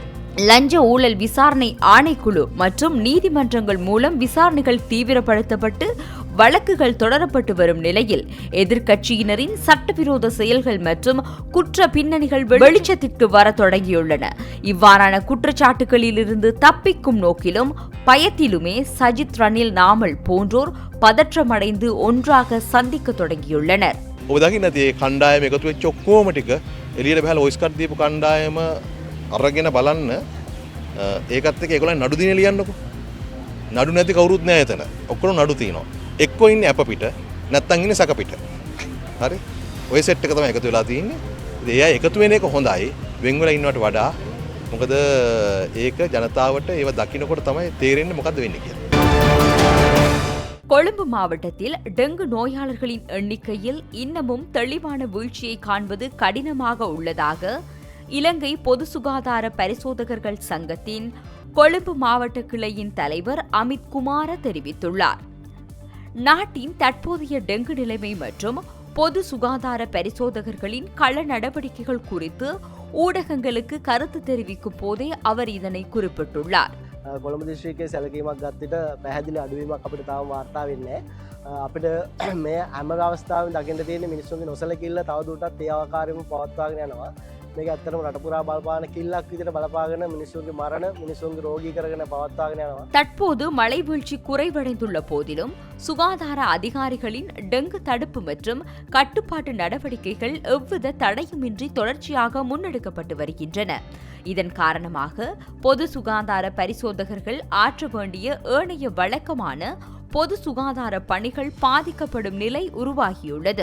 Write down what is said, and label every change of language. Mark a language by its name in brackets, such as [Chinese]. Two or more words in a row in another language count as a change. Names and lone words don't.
[Tamil] லஞ்ச ஊழல் விசாரணை ஆணைக்குழு மற்றும் நீதிமன்றங்கள் மூலம் விசாரணைகள் தீவிரப்படுத்தப்பட்டு வழக்குகள் தொடரப்பட்டு வரும் நிலையில் எதிர்க்கட்சியினரின் சட்டவிரோத செயல்கள் மற்றும் குற்ற பின்னணிகள் வெளிச்சத்திற்கு வர தொடங்கியுள்ளன. இவ்வாறான குற்றச்சாட்டுகளிலிருந்து தப்பிக்கும் நோக்கிலும் பயத்திலுமே சஜித், ரணில், நாமல் போன்றோர் பதற்றமடைந்து ஒன்றாக சந்திக்க தொடங்கியுள்ளனர். [Sinhala] කණ්ඩායම එකතු වෙච්ච ඔක්කොම ටික එළියට බහලා [English] voice cut [Sinhala] දීපු කණ්ඩායම අරගෙන බලන්න ඒකත් එක්ක ඒගොල්ලන් නඩු දිනේ ලියන්නකො. නඩු නැති කවුරුත් නැහැ එතන. ඔක්කොම නඩු තියනවා. එක්කෝ ඉන්නේ අප පිට නැත්තම් ඉන්නේ සක පිට. හරි? ඔය සෙට් එක තමයි එකතු වෙලා තියෙන්නේ. ඉතින් එයා එකතු වෙන එක හොඳයි. වෙන් වෙලා ඉන්නවට වඩා. මොකද ඒක ජනතාවට ඒව දකින්නකොට තමයි තේරෙන්නේ මොකද්ද වෙන්නේ කියලා. [Tamil] கொழும்பு மாவட்டத்தில் டெங்கு நோயாளர்களின் எண்ணிக்கையில் இன்னமும் தெளிவான வீழ்ச்சியை காண்பது கடினமாக உள்ளதாக இலங்கை பொது சுகாதார பரிசோதகர்கள் சங்கத்தின் கொழும்பு மாவட்ட கிளையின் தலைவர் அமித் குமார தெரிவித்துள்ளார். நாட்டின் தற்போதைய டெங்கு நிலைமை மற்றும் பொது சுகாதார பரிசோதகர்களின் கள நடவடிக்கைகள் குறித்து ஊடகங்களுக்கு கருத்து தெரிவிக்கும் போதே அவர் இதனை குறிப்பிட்டுள்ளார். [Sinhala] කොළඹ දිස්ත්‍රික්කයේ සැලකීමක් ගත්තට පැහැදිලි අඩුවීමක් අපිට තාම වාර්තා වෙන්නේ නැහැ. අපිට මේ හැම අවස්ථාවෙම දකින්න තියෙන මිනිස්සුන්ගේ නොසලකිල්ල තවදුරටත් ඒ ආකාරයෙන්ම පවත්වාගෙන යනවා. මේක ඇත්තටම රට පුරා බලපාන කිල්ලක් විදිහට බලපාගෙන මිනිස්සුන්ගේ මරණ, මිනිස්සුන්ගේ රෝගී කරගෙන පවත්වාගෙන යනවා. [Tamil] தற்போது மழை வீழ்ச்சி குறைவடைந்துள்ள போதிலும் சுகாதார அதிகாரிகளின் டெங்கு தடுப்பு மற்றும் கட்டுப்பாட்டு நடவடிக்கைகள் எவ்வித தடையுமின்றி தொடர்ச்சியாக முன்னெடுக்கப்பட்டு வருகின்றன. இதன் காரணமாக பொது சுகாதார பரிசோதகர்கள் ஆற்ற வேண்டிய ஏனைய வழக்கமான பொது சுகாதார பணிகள் பாதிக்கப்படும் நிலை உருவாகியுள்ளது.